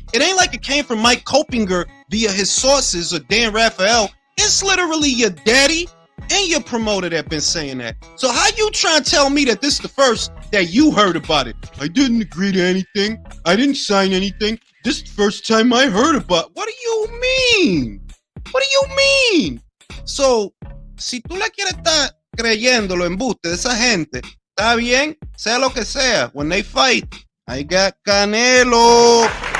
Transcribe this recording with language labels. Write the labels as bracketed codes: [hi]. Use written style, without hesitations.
[en] It ain't like it came from Mike Copinger via his sources or Dan Raphael. It's literally your daddy and your promoter that been saying that. So how you trying to tell me that this is the first that you heard about it? I didn't agree to anything. I didn't sign anything. This is the first time I heard about it. What do you mean? What do you mean? [es] So, si tú le quieres estar creyendo los embustes de esa gente, está bien, sea lo que sea. [en] When they fight, I got Canelo.